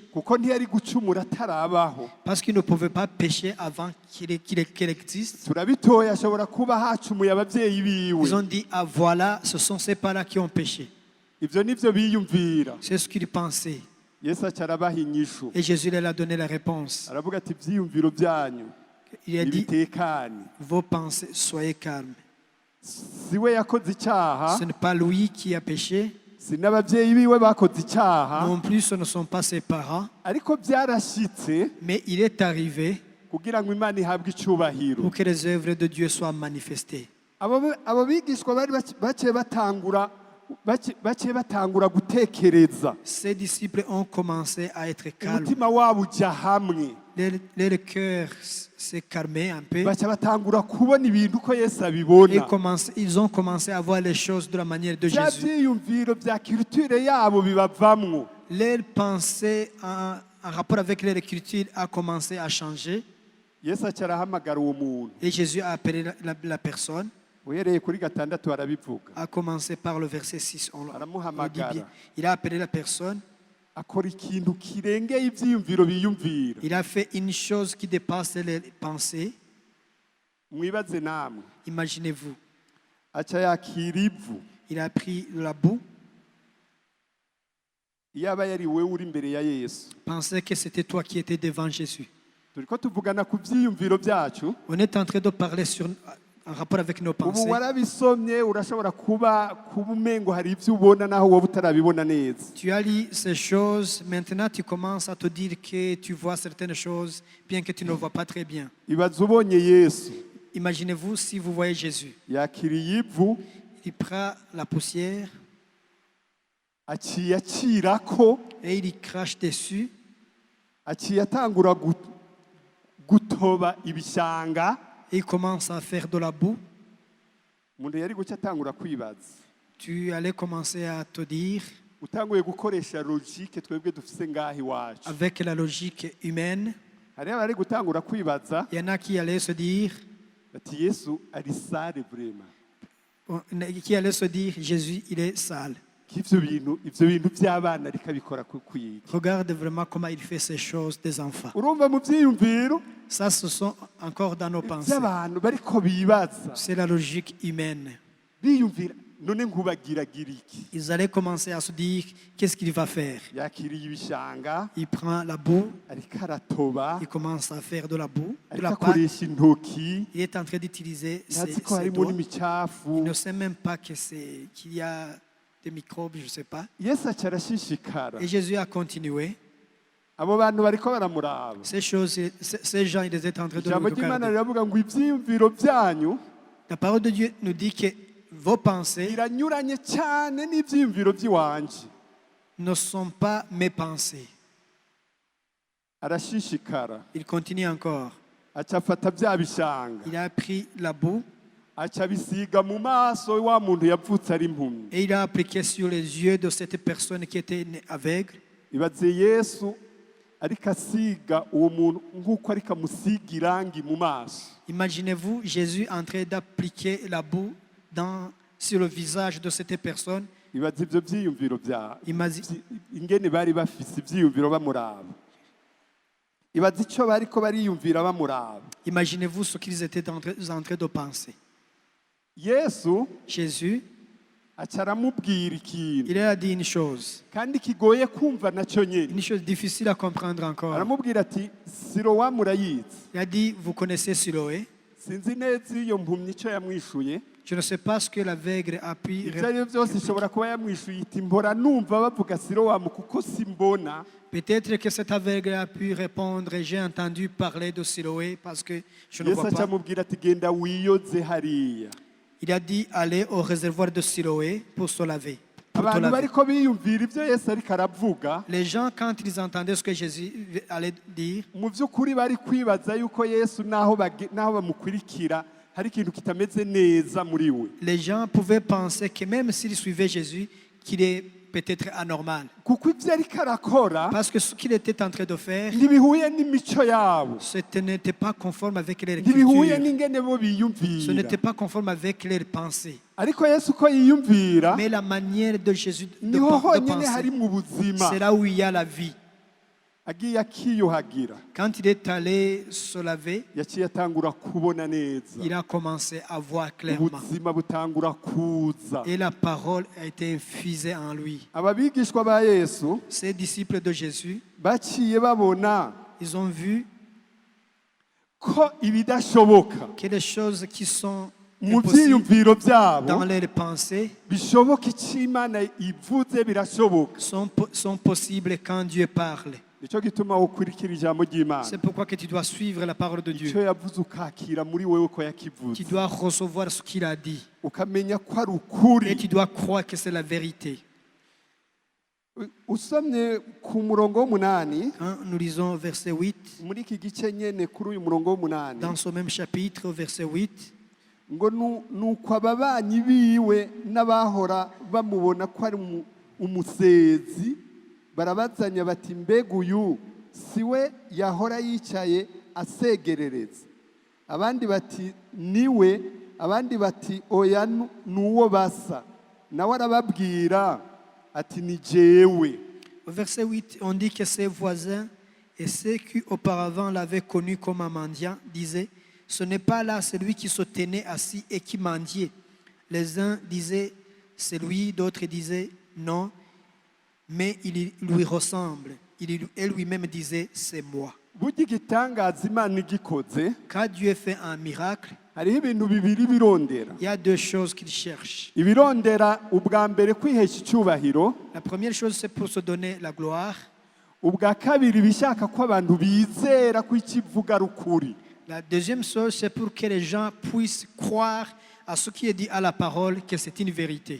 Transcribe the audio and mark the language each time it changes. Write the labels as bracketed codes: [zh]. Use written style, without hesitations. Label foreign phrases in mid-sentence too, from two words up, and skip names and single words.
[rn] Kuko ntiyari gucumura atarabaho. [fr] parce qu'il ne pouvait pas pécher avant qu'il existe. [rn] Turabitoye ashobora kuba hacumuye ababyeyi biwe. [fr] Ils ont dit, ah voilà, ce sont ces parents qui ont péché. [rn] Ivyo nivyo biyumvira. [fr] C'est ce qu'ils pensaient. [rn] Yesu aca arabaha inyishu. [fr] Et Jésus leur a donné la réponse. [rn] Aravuga ati ivyiyumviro byanyu [fr] Il a dit, [rn] ibitekane. [fr] vos pensées, soyez calmes. [rn] Si we yakoze icyaha, [fr] Ce n'est pas lui qui a péché, [rn] si n'ababyeyi biwe bakoze icyaha, [fr] non plus ce ne sont pas ses parents, [rn] ariko byarashitse [fr] mais il est arrivé [rn] kugira ngo Imana ihabwe icubahiro. [fr] pour que les œuvres de Dieu soient manifestées. [rn] Abo bigishwa bari baciye batangura gutekereza. [fr] Ces disciples ont commencé à être calmes. [rn] Umutima wabo ujya hamwe. [fr] Leur cœur s'est calmé un peu. [rn] Baca batangura kubona ibintu uko Yesu [fr] Et [rn] abibona. [fr] ils ont commencé à voir les choses de la manière de [rn] Bya [fr] Jésus. [rn] byiyumviro bya culture yabo bibavamwo. [fr] Leur pensée en rapport avec leur écriture a commencé à changer. [rn] Yesu aca arahamagara uwo muntu. [fr] Et Jésus a appelé la personne, [rn] Uhereye kuri gatandatu arabivuga. [fr] a commencé par le verset 6. On le dit bien. Il a appelé la personne. [rn] Akora ikintu kirengeye ivyiyumviro biyumvira. [fr] Il a fait une chose qui dépasse les pensées. [rn] Mwibaze namwe. [fr] Imaginez-vous. [rn] Aca yakira ivu. [fr] Il a pris la boue. [rn] Iyaba yari wewe uri imbere ya Yesu. [fr] Pensez que c'était toi qui étais devant Jésus. [rn] Turiko tuvugana ku vyiyumviro byacu. [fr] On est en train de parler en rapport avec nos [rn] ubu [fr] pensées. [rn] warabisomye urashobora kuba umengo hari ibyo ubona naho wowe utarabibona neza. [fr] Tu as lu ces choses, maintenant tu commences à te dire que tu vois certaines choses, bien que tu ne vois pas très bien. [rn] Ibaze ubonye Yesu [fr] Imaginez-vous si vous voyez Jésus. [rn] yakiriye ivu [fr] Il prend la poussière [rn] aciye acirako, [fr] et il y crache dessus. [rn] aciye atangura gutoba ibishanga. [fr] Et il commence à faire de la boue. [rn] Umuntu yari guca atangura kwibaza, [fr] Tu allais commencer à te dire, [rn] utanguye gukoresha logique twebwe dufise ngaho iwacu. [fr] avec la logique humaine, [rn] Hariho abari gutangura kwibaza [fr] il y en a qui allaient se dire, [rn] ati Yesu ari [fr] sale vraiment, qui allaient se dire, Jésus, il est sale. [rn] k'ivyo bintu by'abana ariko abikora kwiga. [fr] Regarde vraiment comment il fait ces choses des enfants. [rn] Urumva mu byiyumviro [fr] Ça, ce sont encore dans nos pensées. [rn] by'abantu bariko bibaza, [fr] C'est la logique humaine. [rn] biyumvira none nkubagiragira iki. [fr] Ils allaient commencer à se dire, qu'est-ce qu'il va faire? [rn] Yakiriye ibishanga [fr] Il prend la boue, [rn] ariko aratoba, [fr] il commence à faire de la boue, de [rn] ariko [fr] la pâte. [rn] akoresha intoki, [fr] Il est en train d'utiliser [rn] ntazi [fr] ses [rn] ko harimo [fr] doigts. [rn] n'imicafu. [fr] Il ne sait même pas qu'il y a des microbes, je ne sais pas. [rn] Yesu aca arashishikara, [fr] Et Jésus a continué. [rn] abo bantu bariko baramuraba. [fr] Ces choses, ces gens, ils étaient en train de le [rn] Ijambo ry'Imana [fr] regarder. [rn] riravuga ngo ivyiyumviro byanyu [fr] La parole de Dieu nous dit que vos pensées [rn] biranyuranye cyane n'ivyiyumviro by'iwanje. [fr] ne sont pas mes pensées. [rn] Arashishikara, [fr] Il continue encore. [rn] aca afata bya bishanga, [fr] Il a pris la boue [rn] aca abisiga mu maso wa muntu yavutse ari impumyi. [fr] et il a appliqué sur les yeux de cette personne qui était née aveugle. [rn] Ibaze Yesu ariko asiga uwo muntu nk'uko ariko amusiga irangi mu maso. [fr] Imaginez-vous Jésus en train d'appliquer la boue sur le visage de cette personne. [rn] Ibaze ibyo byiyumviro [fr] Imagine- [rn] ingene bari bafise ibyiyumviro bamuraba. Ibaze icyo bariko bariyumvira bamuraba. [fr] Imaginez-vous ce qu'ils étaient en train de penser. [rn] Yesu [fr] Jésus, [rn] aca aramubwira ikintu [fr] il a dit une chose [rn] kigoye kumva nacyo nyine. [fr] difficile à comprendre encore. [rn] Aramubwira ati Silowamu urayizi. [fr] Il a dit, vous connaissez Siloé. [rn] Sinzi neza iyo mpumyi icyo yamwishuye. [fr] Je ne sais pas ce que l'aveugle a pu [rn] Ibyo ari byo byose ishobora kuba yamwishuye iti mbora numva bavuga Silowamu kuko simbona. [fr] Peut-être que cet aveugle a pu répondre, j'ai entendu parler de Siloé parce que je ne [rn] Yesu [fr] vois [rn] aca [fr] pas. [rn] amubwira ati genda wiyoze hariya. [fr] Il a dit, allez au réservoir de Siloé pour se laver. Pour te [rn] Abantu [fr] laver. [rn] bariko biyumvira ibyo Yesu ariko aravuga, [fr] Les gens, quand ils entendaient ce que Jésus allait dire, [rn] mu by'ukuri bari kwibaza yuko Yesu naho bamukurikira hari ikintu kitameze neza muri we. [fr] les gens pouvaient penser que même s'ils suivaient Jésus, qu'il est peut-être anormal. [rn] Kuko ibyo ariko arakora [fr] Parce que ce qu'il était en train de faire, [rn] ntibihuye n'imico yabo, [fr] ce n'était pas conforme avec leur [rn] ntibihuye [fr] culture. [rn] n'ingene bo [fr] Ce [rn] biyumvira. [fr] n'était pas conforme avec leurs pensées. [rn] Ariko Yesu uko yiyumvira [fr] Mais la manière de Jésus de [rn] niho honyine [fr] penser, [rn] hari mu buzima. [fr] c'est là où il y a la vie. [rn] Agiye akiyuhagira, [fr] Quand il est allé se laver, [rn] yaciye atangura kubona neza, [fr] il a commencé à voir clairement. [rn] ubuzima butangura kuza. [fr] Et la parole a été infusée en lui. [rn] Ababigishwa ba Yesu [fr] Ces disciples de Jésus, [rn] baciye babona [fr] ils ont vu [rn] ko ibidashoboka [fr] que les choses qui sont [rn] mu [fr] impossibles [rn] byiyumviro byabo [fr] dans leurs pensées [rn] bishoboka icyo Imana ivuze birashoboka. [fr] sont possibles quand Dieu parle. [rn] Nicyo gituma ukurikira ijambo ry'Imana, [fr] C'est pourquoi que tu dois suivre la parole de [rn] icyo [fr] Dieu. [rn] yavuze ukakira muri wewe ko [fr] Tu [rn] yakivuze, [fr] dois recevoir ce qu'il a dit. [rn] ukamenya ko ari [fr] Et [rn] ukuri. [fr] tu dois croire que c'est la vérité. [rn] Usomye ku murongo w'umunani [fr] Hein, nous lisons verset 8. [rn] muri iki gice nyene kuri uyu murongo w'umunani [fr] Dans ce même chapitre, au verset 8, [rn] ngo nuko ababanyi biwe n'abahora bamubona ko ari umusezi barabazanya bati mbega uyu si we yahora yicaye asegerereza, abandi bati niwe, abandi bati oya nuwo basa, nawe arababwira ati ni jewe. [fr] au verset 8, on dit que ses voisins et ceux qui auparavant l'avaient connu comme un mendiant disaient, ce n'est pas là celui qui se tenait assis et qui mendiait. Les uns disaient, c'est lui, d'autres disaient, non, mais il lui ressemble. Et lui-même disait, c'est moi. [rn] burya igitangaza imana igikoze [fr] Quand Dieu fait un miracle, [rn] hariho ibintu bibiri birondera [fr] il y a deux choses qu'il cherche. [rn] ibirondera ubwa mbere kwihesha icyubahiro [fr] La première chose, c'est pour se donner la gloire. [rn] ubwa kabiri bishaka ko abantu bizera ko ikivuga ari ukuri. [fr] La deuxième chose, c'est pour que les gens puissent croire à ce qui est dit à la parole, que c'est une vérité.